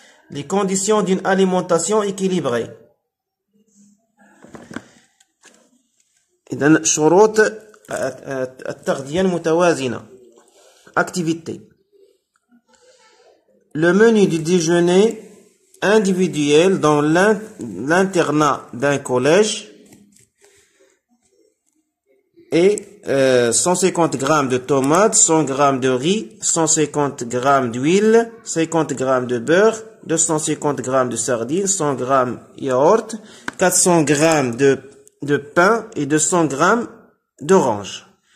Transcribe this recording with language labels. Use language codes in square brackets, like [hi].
[fr] Les conditions d'une alimentation équilibrée. [ar] إذن شروط التغذية المتوازنة. [fr] Activité. Le menu du déjeuner individuel dans l'internat d'un collège est 150 grammes de tomates, 100 grammes de riz, 150 grammes d'huile, 50 grammes de beurre, 250 grammes de sardines, 100 grammes yaourt, 400 grammes de pain et 200 grammes d'orange.